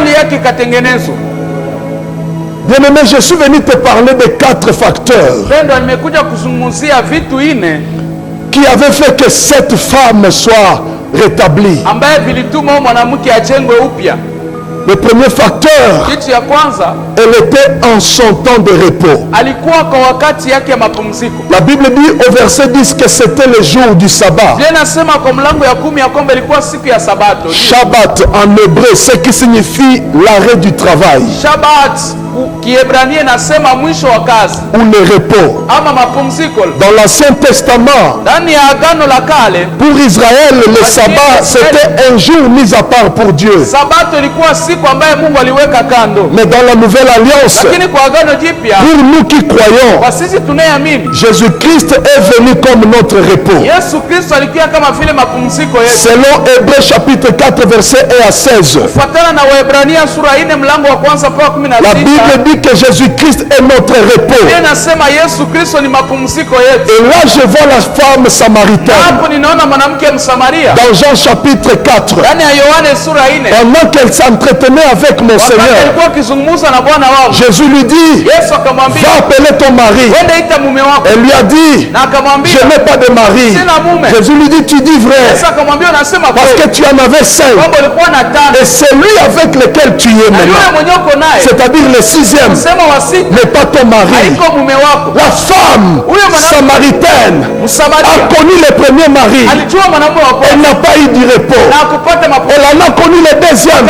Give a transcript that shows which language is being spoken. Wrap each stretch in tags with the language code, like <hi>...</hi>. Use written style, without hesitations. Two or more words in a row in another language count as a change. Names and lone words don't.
<fr>Bien-aimé, je suis venu te parler de 4 facteurs qui avaient fait que cette femme soit rétablie. Le premier facteur, Elle était en son temps de repos.</fr> <sw>Alikuwa kwa wakati yake ya mapumziko.</sw> <fr>La Bible dit au verset 10 que c'était le jour du sabbat.</fr> <sw>Biblia inasema kwa mlango ya 10 ya kwamba ilikuwa siku ya Sabato.</sw> <fr>Shabbat en hébreu, ce qui signifie l'arrêt du travail.</fr> <sw>Shabbat Kiebrania inasema mwisho wa kazi</sw> <fr>ou le repos.</fr> <sw>ama mapumziko.</sw> <fr>Dans l'Ancien Testament,</fr> <sw>ndani ya Agano la Kale,</sw> <fr>pour Israël, le sabbat c'était un jour mis à part pour Dieu.</fr> <sw>Sabato ilikuwa siku ambayo Mungu aliweka kando.</sw> <fr>Mais dans la Nouvelle Alliance,</fr> <sw>lakini kwa Agano Jipya,</sw> <fr>pour nous qui croyons,</fr> <sw>kwa sisi tunayeamini,</sw> <fr>Jésus-Christ est venu comme notre repos.</fr> <sw>Yesu Kristo alikuwa kama vile mapumziko yetu.</sw> <fr>Selon Hébreux chapitre 4 verset 1 à 16.</fr> <sw>Kufuatana na Waebrania sura 4 mlango wa kwanza mpaka 16.</sw> <fr>La Bible dit que Jésus-Christ est notre repos.</fr> <sw>Inasema Yesu Kristo ni mapumziko yetu.</sw> <fr>Et là je vois la femme samaritaine.</fr> <sw>Hapo ninaona mwanamke Msamaria.</sw> <fr>Dans Jean chapitre 4.</fr> <sw>Ndani ya Yohane sura 4.</sw> <fr>Pendant qu'elle s'entretenait avec mon Seigneur,</fr> <sw>alikuwa akizungumza na Bwana wao,</sw> <fr>Jésus lui dit,</fr> <sw>Yesu akamwambia,</sw> <fr>va appeler ton mari.</fr> <sw>Wende ita mume wako.</sw> <fr>Elle lui a dit,</fr> <sw>na akamwambia,</sw> <fr>je n'ai pas de mari.</fr> <sw>Sina mume.</sw> <fr>Jésus lui dit, tu dis vrai.</fr> <sw>Yesu akamwambia, unasema kweli.</sw> <fr>Parce que tu en avais 5.</fr> <sw>Kwamba ulikuwa na 5.</sw> <fr>Et c'est lui avec lequel tu es maintenant. C'est-à-dire le 6e n'est pas ton mari. La femme samaritaine a connu le premier mari. Elle n'a pas eu du repos. Elle en a connu le deuxième.</fr>